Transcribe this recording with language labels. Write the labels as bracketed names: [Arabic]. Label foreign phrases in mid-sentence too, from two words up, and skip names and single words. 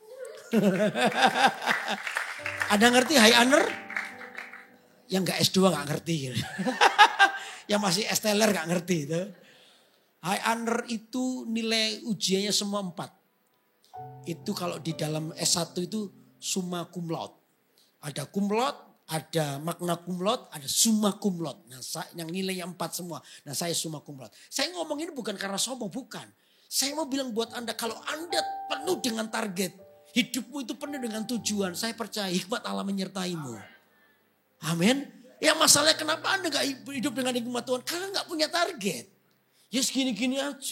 [Indonesian] Ada ngerti [English] high honor? [Indonesian] Yang enggak S2 enggak ngerti. Yang masih esteller enggak ngerti itu. [English] High honor [Indonesian] itu nilai ujiannya semua 4. Itu kalau di dalam S1 itu [Latin] summa cum laude. Ada cum laude, ada magna cum laude, ada summa cum laude. [Indonesian] Nah, yang nilainya 4 semua. Nah, saya [Latin] summa cum laude. [Indonesian] Saya ngomong ini bukan karena sombong, bukan. Saya mau bilang buat Anda, kalau Anda penuh dengan target, hidupmu itu penuh dengan tujuan, saya percaya hikmat Allah menyertaimu. Amin. Ya masalahnya kenapa Anda gak hidup dengan hikmat Tuhan? Karena gak punya target. Ya segini-gini aja.